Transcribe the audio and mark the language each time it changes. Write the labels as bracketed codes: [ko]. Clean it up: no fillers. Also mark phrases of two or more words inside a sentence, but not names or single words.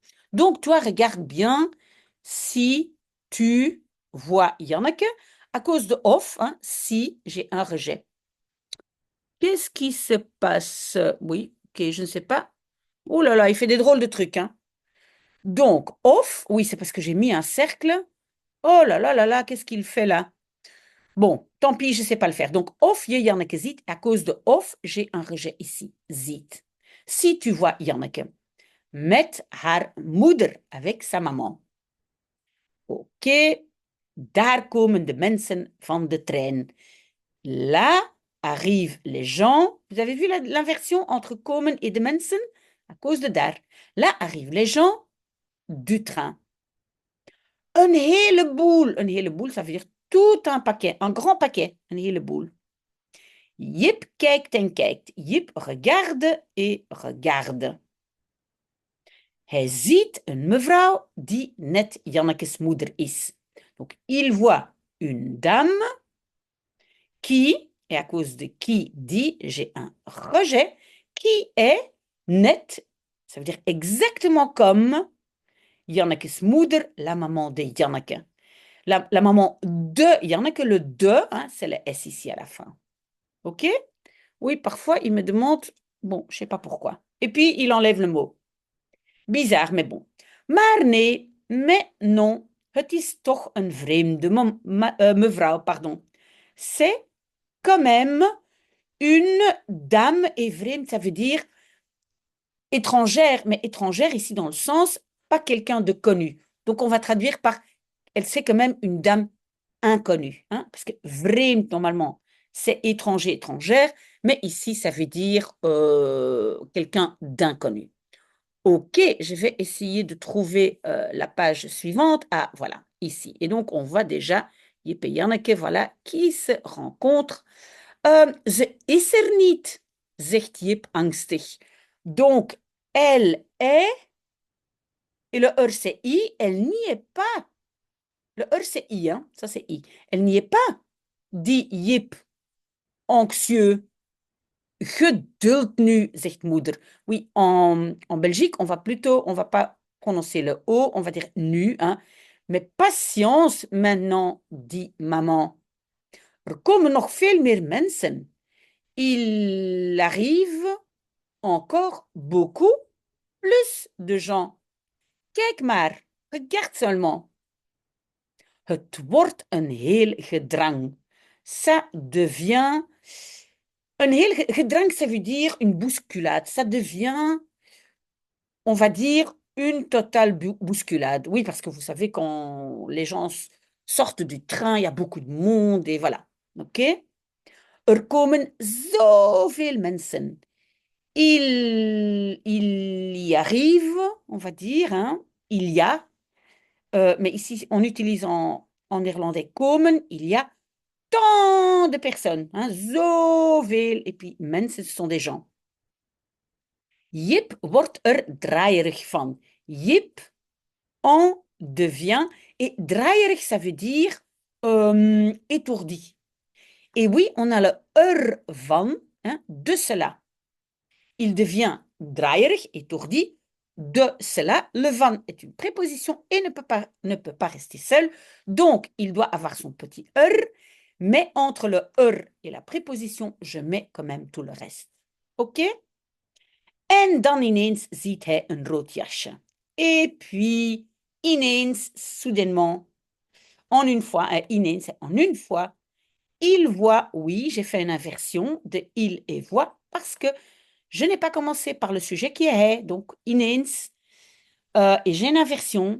[fr] Donc, toi, regarde bien si tu vois Janneke à cause de of, hein, si j'ai un rejet. Qu'est-ce qui se passe? Oui, ok, je ne sais pas. Oh là là, il fait des drôles de trucs, hein. Donc, off, oui, c'est parce que j'ai mis un cercle. Oh là là là là, qu'est-ce qu'il fait là? Bon, tant pis, je ne sais pas le faire. Donc, [nl] of je Janneke ziet, [fr] à cause de of, j'ai un rejet ici, ziet. Si tu vois [nl] Janneke, met haar moeder, [fr] avec sa maman. [nl] Ok, daar komen de mensen van de trein. [fr] Là arrivent les gens. Vous avez vu l'inversion entre komen et [nl] de mensen? [fr] À cause de daar. Là arrivent les gens du train. [nl] Een heleboel. Een heleboel, [fr] ça veut dire tout un paquet, un grand paquet. [nl] Een heleboel. Jip kijkt en kijkt. [fr] Jip regarde et regarde. [nl] Hij ziet een mevrouw die net Jannekes moeder is. [fr] Donc, il voit une dame qui, et à cause de qui dit, j'ai un rejet, qui est net, ça veut dire exactement comme [nl] Jannekes moeder, [fr] la maman de Janneke. La maman de Janneke, le de, hein, c'est le S ici à la fin. OK? Oui, parfois, il me demande, bon, je ne sais pas pourquoi. Et puis, il enlève le mot. Bizarre, mais bon. [nl] Maar nee, [fr] mais non, [nl] het is toch een vreemde mevrouw, [fr] pardon. C'est quand même une dame et vreemd, ça veut dire étrangère, mais étrangère ici dans le sens, pas quelqu'un de connu. Donc on va traduire par, elle c'est quand même une dame inconnue, hein, parce que vreemd normalement c'est étranger, étrangère, mais ici ça veut dire quelqu'un d'inconnu. Ok, je vais essayer de trouver la page suivante. Ah, voilà, ici. Et donc, on voit déjà Jip et Janneke, voilà, qui se rencontrent. [nl] Ze is er niet, zegt Jip angstig. [fr] Donc, elle est, et le er c'est I, elle n'y est pas. Le er c'est I, hein, ça c'est I. Elle n'y est pas, dit Jip, anxieux. [nl] Geduld nu, zegt moeder. [fr] Oui, en Belgique, on va pas prononcer le O, on va dire nu, hein. Mais patience maintenant, dit maman. [nl] Er komen nog veel meer mensen. [fr] Il arrive encore beaucoup plus de gens. [nl] Kijk maar, [fr] regarde seulement. [nl] Het wordt een heel gedrang. [fr] Ça devient un gedrang, ça veut dire une bousculade. Ça devient, on va dire, une totale bousculade. Oui, parce que vous savez, quand les gens sortent du train, il y a beaucoup de monde et voilà. [nl] OK? Er komen zoveel mensen. [fr] Il y arrive, on va dire, hein, il y a, mais ici, on utilise en néerlandais komen, il y a tant de personnes, hein, zoveel, et puis mensen, ce sont des gens. [nl] Jip wordt draaierig van. [fr] Jip en devient. Et draaierig, ça veut dire étourdi. Et oui, on a le van, hein, de cela. Il devient draaierig, étourdi, de cela. Le van est une préposition et ne peut pas rester seul. Donc, il doit avoir son petit mais entre le et la préposition, je mets quand même tout le reste. OK? [nl] En dan ineens ziet hij een rood jasje. [fr] Et puis, ineens, soudainement, en une fois, ineens, en une fois, il voit, oui, j'ai fait une inversion de il et voit parce que je n'ai pas commencé par le sujet qui est, donc ineens, et j'ai une inversion.